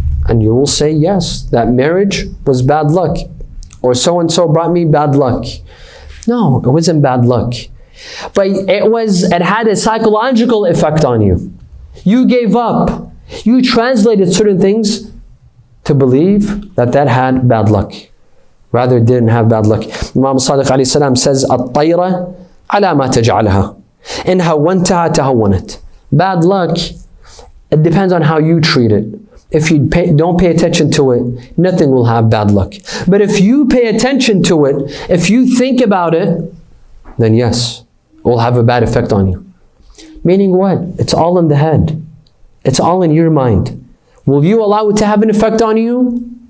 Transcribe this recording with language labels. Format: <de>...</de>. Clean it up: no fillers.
<en>And you will say, yes, that marriage was bad luck. Or so-and-so brought me bad luck. No, it wasn't bad luck. But it had a psychological effect on you. You gave up. You translated certain things to believe that that had bad luck. Rather, it didn't have bad luck. Imam Sadiq alayhi salam says,</en> <ar>الطيرة على ما تجعلها إن هونتها تهونت.</ar> <en>Bad luck, it depends on how you treat it. If you don't pay attention to it, nothing will have bad luck. But if you pay attention to it, if you think about it, then yes, it will have a bad effect on you. Meaning what? It's all in the head. It's all in your mind. Will you allow it to have an effect on you?</en>